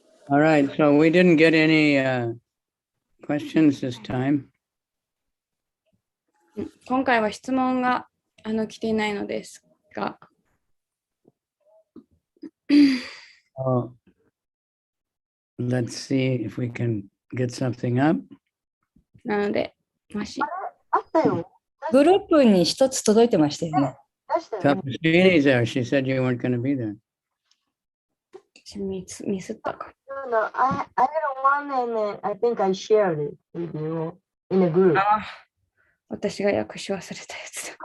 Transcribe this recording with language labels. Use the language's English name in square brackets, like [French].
[English] All right, so we didn't get any questions this time. [Japanese] 今回は質問が来ていないのですが。 [English] So let's see if we can get something up. [Japanese] なので、もし。あったよ。グループに一つ届いてましたよね。出したよ。 [English] Tapasini's there. She said you weren't going to be there. [Japanese] ミスったか。 [English] No, I had one and I think I shared it with you in a group. [Japanese] 私が訳し忘れたやつだ。